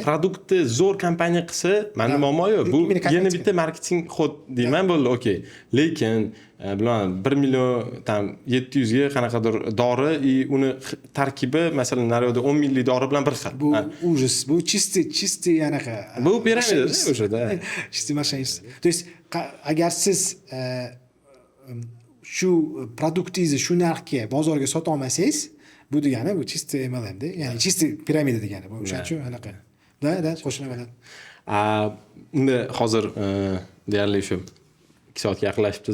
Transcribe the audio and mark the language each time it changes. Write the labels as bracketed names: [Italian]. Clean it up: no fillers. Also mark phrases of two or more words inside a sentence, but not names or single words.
[Uzbek] Produktni zo'r kompaniya qilsa, menda muammo yo'q. Bu yana bitta marketing xod deyman, bo'ldi, okey. Lekin bilan 1 million tam 700 ga qanaqadir dori uni tarkibi masalan naryoqda 10 minglik dori bilan bir xil. Bu ужас, bu чистый anaqa. Bu piramida o'sha-da. [Russian] Чистый moshenniks. То есть [Uzbek] agar siz shu produktingizni shu narxga bozorga sota olmasangiz, bu degani bu чистый MLM-da, ya'ni чистый piramida degani. Bu o'shaning uchun anaqa. Da, qo'shinaman. Unda hozir deyarli shu 2 soatga yaqinlashibdi.